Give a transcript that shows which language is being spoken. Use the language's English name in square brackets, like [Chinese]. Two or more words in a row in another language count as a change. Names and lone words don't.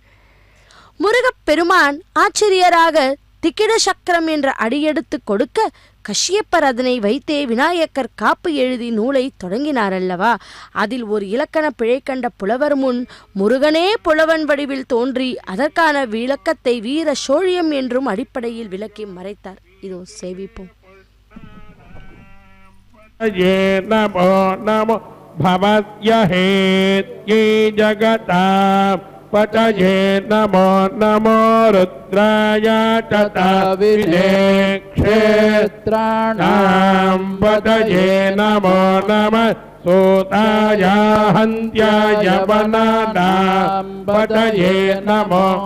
[Tamil] முருகப்பெருமான் ஆச்சரியராக திக்கிட சக்கரம் என்ற அடியெடுத்து கொடுக்க கஷ்யப்பர் அதனை வைத்தே விநாயகர் காப்பு எழுதி நூலை தொடங்கினார் அல்லவா. அதில் ஒரு இலக்கண பிழை கண்ட புலவர் முன் முருகனே புலவன் வடிவில் தோன்றி அதற்கான விளக்கத்தை வீர சோழியம் என்றும் அடிப்படையில் விளக்கி மறைத்தார். இதோ சேவிப்போம். [Sanskrit] पतये नमो नमो रुद्राय तथा क्षेत्राणां पतये नमो नमः सूताय हन्त्याय वनानां पतये नमो